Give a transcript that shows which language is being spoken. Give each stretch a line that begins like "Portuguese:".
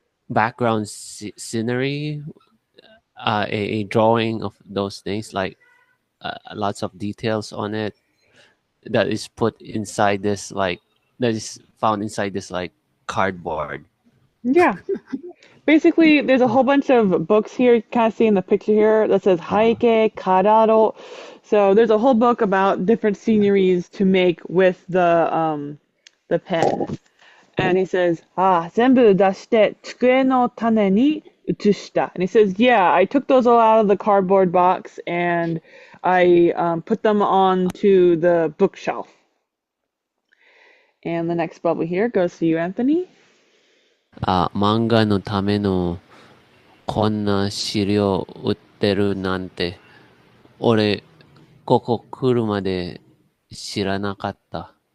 English: background scenery, a drawing of those things, like lots of details on it that is put inside this like that is found inside this like cardboard. Yeah. Basically, there's a whole bunch of books here. You kind of see in the picture here that says Haike, Kararo. So there's a whole book about different sceneries to make with the pen. And he says,
Japanese: 全部出して机の種に移した.
English: And he says, yeah, I took those all out of the cardboard box and I put them onto the bookshelf. And the next bubble here goes to you, Anthony.
Japanese: 漫画のためのこんな資料売ってるなんて、俺、ここ来るまで知らなかった。